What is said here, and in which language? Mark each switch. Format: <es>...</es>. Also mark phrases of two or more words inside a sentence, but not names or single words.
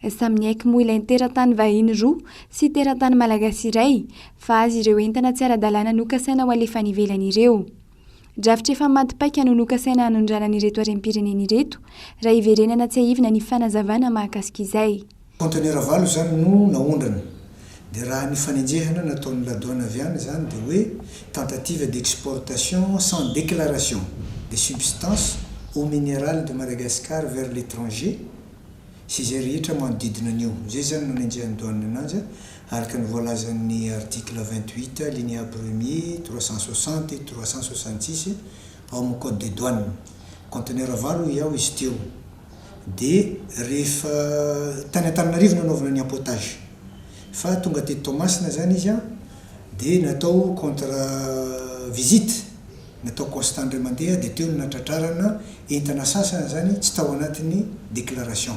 <mg>Samy aiky moa ilay teratany vahiny roa sy teratany malagasy iray fa azy ireo entana tsy ara-dalàna nokasaina ho alefa nivelany ireo. Drafitra efa matipaika no nokasaina hanondrana ireto harem-pirenena ireto raha iverenana tsy ahivina ny fanazavana mahakasika izay. Conteneur valo zany no naondrana. Dia raha ny fanenjehana nataon'ny</mg> <fr>la douane</fr> <mg>avy any zany dia hoe</mg> <fr>tentative d'exportation sans déclaration des substances eau minérale de Madagascar vers l'étranger</fr> <mg>sy izay rehetra manodidina an'io. Zay zany nanenjehan'ny douane ananjy araka ny voalazan'ny article 28 linéa 1er 360 et 366 ao amin'ny</mg> <fr>code des douanes.</fr> <mg>Conteneur valo iao izy teo. Dia rehefa tany Antananarivo nanaovana ny empotage fa tonga teto Toamasina zany izy dia natao</mg> <fr>contre visite,</fr> <mg>natao constat indray mandeha dia teo natratrarana entana sasana zany tsy tao anatin'ny déclaration.</mg>